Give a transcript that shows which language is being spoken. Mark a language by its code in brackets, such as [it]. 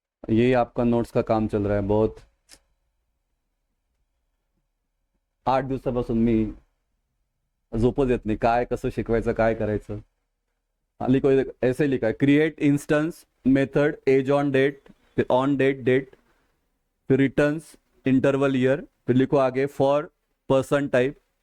[hi] ये आपका नोट्स का काम चल रहा है बहुत. [mr] 8 दिवसापासून मी झोपच येत नाही, काय कसं शिकवायचं काय करायचं. [hi] हाँ लिखो, ऐसे लिखा है [en] create instance method as on date, [hi] फिर ऑन डेट डेट, फिर [en] returns interval year, [hi] फिर लिखो आगे [en] For person type.